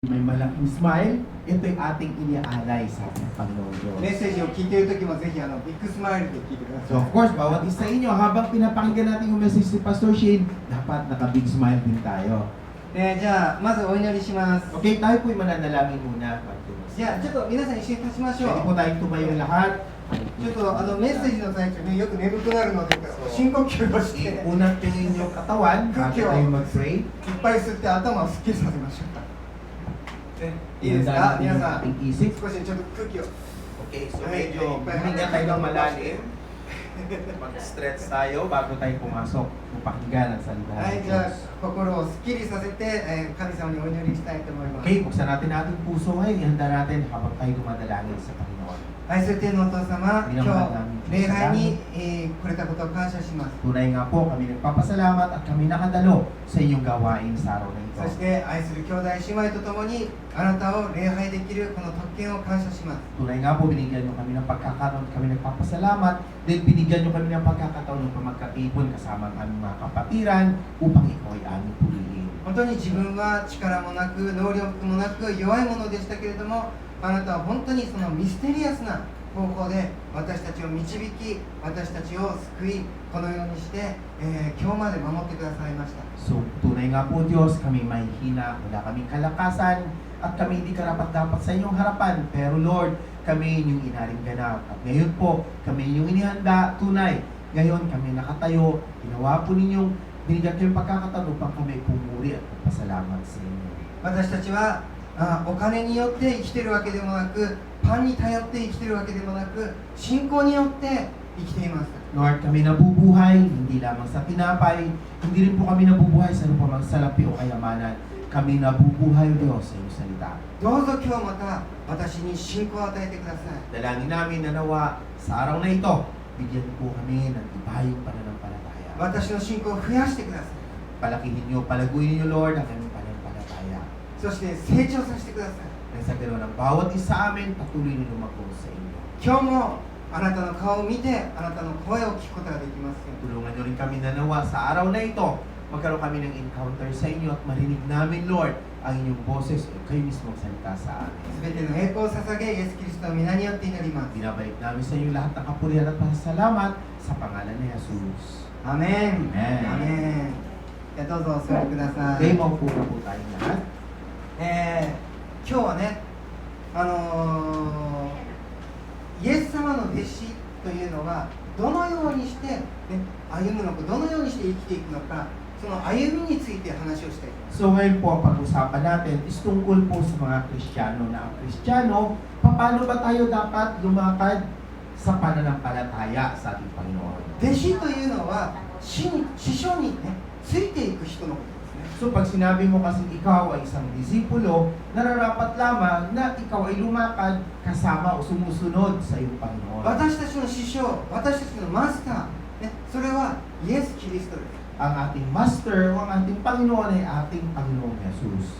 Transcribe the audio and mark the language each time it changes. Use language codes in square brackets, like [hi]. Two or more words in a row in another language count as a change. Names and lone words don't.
[tl] May malaking smile, ito'y ating iniaalay sa ating Panginoon Diyos. [ja] メッセージを聞いているときもぜひビッグスマイルで聞いてくだ So さ [en] of course, [tl] bawat isa inyo, habang pinapakinggan natin yung message ni Pastor Shane, dapat naka- [en] big smile [tl] din tayo. [ja] い。じゃあ、まずお祈りします。 [tl] Okay, tayo po'y mananalangin muna. [ja] じゃあ、ちょっと皆さん一緒に立ちましょ [tl] Pwede [ja] う。 [tl] po tayong tumayo lahat. [ja] ちょっとメッセージの最中ね、よく眠くなるので、深呼吸をして、いっ [tl] Unang tingin yung katawan, bago tayo mag-pray. [ja] ぱい吸って頭をすっきりさせましょう。ね、いいですか [tl] Iandaan natin [ja] 皆 [tl] yung [ja] さん、 [tl] ating isip. [ja] 少しちょっと空気を。 [en] Okay, so [tl] Ay, medyo ay, huminga tayo ng malalim. Mag-stretch tayo bago tayo pumasok. Pakinggan ang salita [ja] はい、 [tl] ng [ja] じゃあ [tl] Diyos. [ja] 心をすっきりさせて、神様にお祈りしたいと思います。 [tl] Okay, buksan natin ating puso ngayon. Ihanda natin habang tayo dumadalangin sa Panginoon. [ja] 愛する天のお父様、今日礼拝に、来れたことを感謝します。 [tl] Tunay nga po, kami nagpapasalamat at kami nakadalo sa inyong gawain sa araw na ito. [ja] そして愛する兄弟姉妹とともにあなたを礼拝できるこの特権を感謝します。 [tl] Tunay nga po, binigyan nyo kami ng pagkakaroon at kami nagpapasalamat. Then binigyan nyo kami ng pagkakataon ng magkatipon kasama ang aming mga kapatiran upang ikaw ay aming purihin. [ja] 本当に自分は力もなく能力もなく弱いものでしたけれども、あなたは本当にそのミステリアスな方法で私たちを導き、私たちを救い、このようにして、今日まで守ってくださいました。 [tl] So, tunay nga po Diyos, kami may hina, wala kaming kalakasan, at kami hindi karapat-dapat sa inyong harapan. Pero Lord, kami inyong inaring ganap. At ngayon po, kami inyong inihanda, tunay. Ngayon kami nakatayo, ginawa po ninyong, binigyan kayong pagkakataon upang kami pumuri at magpasalamat sa inyo. [ja] 私たちはお金によって生きているわけでもなく、パンに頼って生きているわけでもなく、信仰によって生きています。 [tl] Lord, kami nabubuhay, hindi lamang sa tinapay, hindi rin po kami nabubuhay sa anumang salapi o kayamanan. Kami nabubuhay, Diyos, sa iyong salita. [ja] どうぞ今日また私に信仰を与えてください。 [tl] Dalangin namin na nawa sa araw na ito, bigyan niyo po kami ng ibayong pananampalataya. [ja] 私の信仰を増やしてください。 [tl] Palakihin niyo, palaguin niyo, Lord, ang aming pananampalataya. [ja] そして成長させてください。 [tl] Nang sa ganoon, ang bawat isa sa amin, patuloy niyo lumako sa inyo. [ja] 今日もあなたの顔を見て、あなたの声を聞くことができますように。 [tl] Tulungan niyo rin kami na nawa sa araw na ito, magkaroon kami ng encounter sa inyo at marinig namin, Lord, ang inyong boses o kayo mismo salita sa amin. [ja] すべての栄光を捧げ、イエス・キリストの皆によって祈ります。 [tl] Binabalik namin sa inyo lahat ng kapurihan at pasasalamat sa pangalan ni Jesus. [ja] アメン。 Amen. アメン。じゃあどうぞお座りください。 [tl] Okay, maupo na po tayong lahat. [ja] 今日はね、イエス様の弟子というのがどのようにして、ね、歩むのか、どのようにして生きていくのか、その歩みについて話をしたいと思います。 [tl] So ngayon po ang pag-usapan natin is tungkol po sa mga Kristiyano na ang Kristiyano, paano ba tayo dapat lumakad sa pananampalataya sa ating Panginoon? [ja] 弟子というのは師匠にね、ついていく人のことですね。 [tl] So pag sinabi mo kasi ikaw ay isang disipulo, nararapat lamang na ikaw ay lumakad kasama o sumusunod sa iyong Panginoon. [ja] 私たちの師匠、私たちのマスター、ね、それはイエス・キリストです。 [tl] Ang ating Master o ang ating Panginoon ay ating Panginoong Jesus.